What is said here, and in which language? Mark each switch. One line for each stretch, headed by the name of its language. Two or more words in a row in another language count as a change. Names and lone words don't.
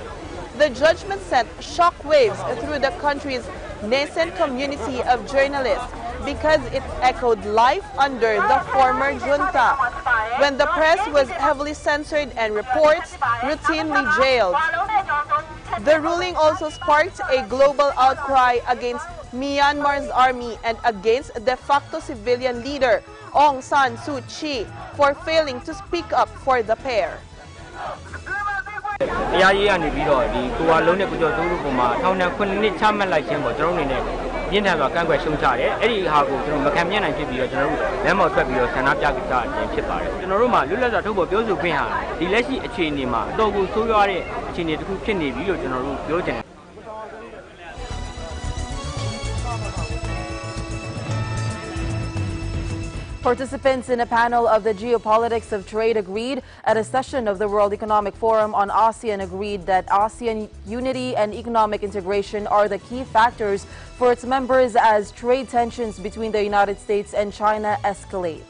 English: The judgment sent shockwaves through the country's nascent community of journalists because it echoed life under the former junta, when the press was heavily censored and reports routinely jailed. The ruling also sparked a global outcry against Myanmar's army and against de facto civilian leader Aung San Suu Kyi for failing to speak up for the pair.
Burmese: တရားရေးကနေပြီးတော့ဒီကိုဝါလုံးနဲ့ကိုကျော်တိုးတို့ပုံမှာထောင်ဒဏ်9နှစ်ချမှတ်လိုက်ခြင်းကိုကျွန်တော်တို့အနေနဲ့ပြင်းထန်စွာကန့်ကွက်ရှုံချတယ်။အဲ့ဒီဟာကိုကျွန်တော်မခံမျက်နှာဖြစ်ပြီးတော့ကျွန်တော်တို့လမ်းပေါ်ထွက်ပြီးတော့ဆန္ဒပြကြခြင်းဖြစ်ပါတယ်။ကျွန်တော်တို့မှာလွတ်လပ်စွာထုတ်ဖော်ပြောဆိုခွင့်ဟာဒီလက်ရှိအခြေအနေမှာအတော်ကိုဆိုးရွားတဲ့အခြေအနေတစ်ခုဖြစ်နေပြီလို့ကျွန်တော်တို့ပြောချင်တယ်။
English: Participants in a panel of the geopolitics of trade agreed at a session of the World Economic Forum on ASEAN agreed that ASEAN unity and economic integration are the key factors for its members as trade tensions between the United States and China escalate.